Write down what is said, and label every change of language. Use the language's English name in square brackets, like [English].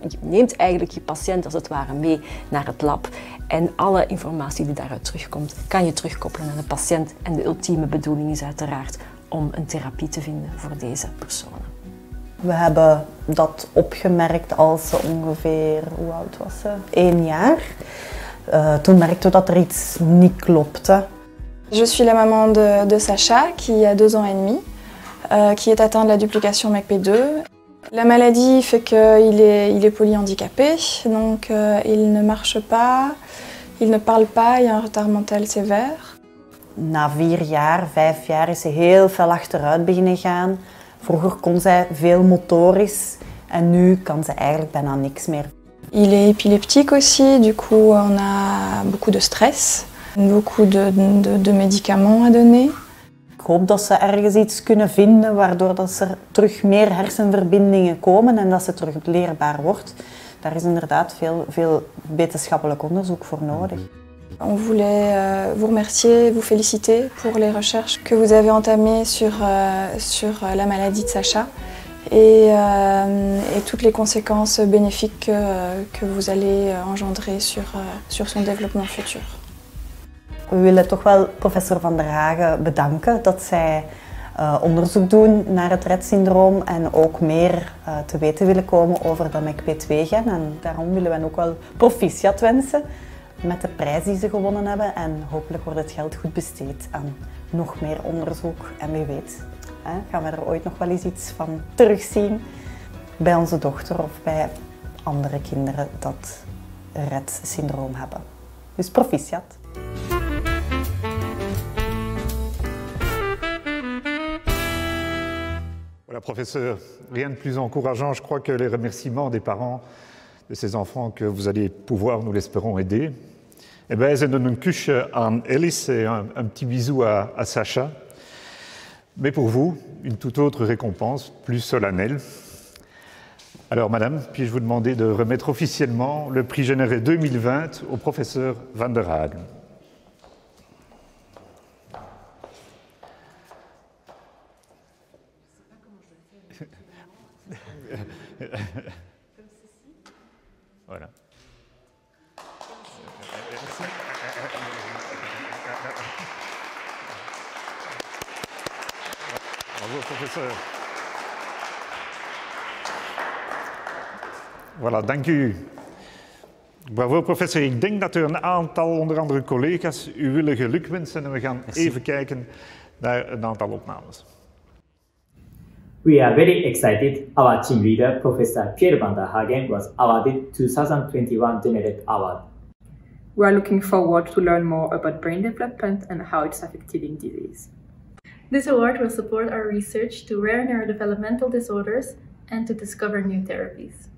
[Dutch] Je neemt eigenlijk je patiënt als het ware mee naar het lab en alle informatie die daaruit terugkomt, kan je terugkoppelen aan de patiënt. En de ultieme bedoeling is uiteraard om een therapie te vinden voor deze personen. We hebben dat opgemerkt als ze ongeveer, hoe oud was ze? 1 jaar. Toen merkten we dat er iets niet klopte. [French] Je suis la maman de Sacha, qui a 2 ans et demi, qui est atteint de la duplication MECP2. La maladie fait qu'il est polyhandicapé, donc il ne marche pas, il ne parle pas, il y a un retard mental sévère. [Dutch] Na 4 jaar, 5 jaar is ze heel veel achteruit beginnen gaan. Vroeger kon zij veel motorisch en nu kan ze eigenlijk bijna niks meer. [French] Il est épileptique aussi, du coup on a beaucoup de stress, beaucoup de médicaments à donner. [Dutch] Ik hoop dat ze ergens iets kunnen vinden waardoor dat er terug meer hersenverbindingen komen en dat ze terug leerbaar wordt. Daar is inderdaad veel wetenschappelijk onderzoek voor nodig. [French] On voulait vous remercier, vous féliciter pour les recherches que vous avez entamées sur la maladie de Sacha et toutes les conséquences bénéfiques que vous allez engendrer sur son développement futur. [Dutch] We willen toch wel professor Van der Hagen bedanken dat zij onderzoek doen naar het Rett-syndroom en ook meer te weten willen komen over dat MECP2-gen. En daarom willen we ook wel proficiat wensen met de prijs die ze gewonnen hebben. En hopelijk wordt het geld goed besteed aan nog meer onderzoek. En wie weet, gaan we er ooit nog wel eens iets van terugzien bij onze dochter of bij andere kinderen dat Rett-syndroom hebben. Dus proficiat. [French] Voilà, professeur, rien de plus encourageant. Je crois que les remerciements des parents de ces enfants que vous allez pouvoir, nous l'espérons, aider. Eh bien, [Dutch] ze doen een kusje aan [French] Alice et un petit bisou à Sacha. Mais pour vous, une toute autre récompense, plus solennelle. Alors, madame, puis-je vous demander de remettre officiellement le prix Generet 2020 au professeur Van der Hagen. Voilà. Bravo, professeur. [Dutch] Voilà, dank u. Bravo, professor. Ik denk dat er een aantal, onder andere collega's, u willen gelukwensen. En we gaan even kijken naar een aantal opnames. [English] We are very excited. Our team leader, Professor Pierre Van der Hagen, was awarded 2021 Generet Award. We are looking forward to learn more about brain development and how it's affecting disease. This award will support our research to rare neurodevelopmental disorders and to discover new therapies.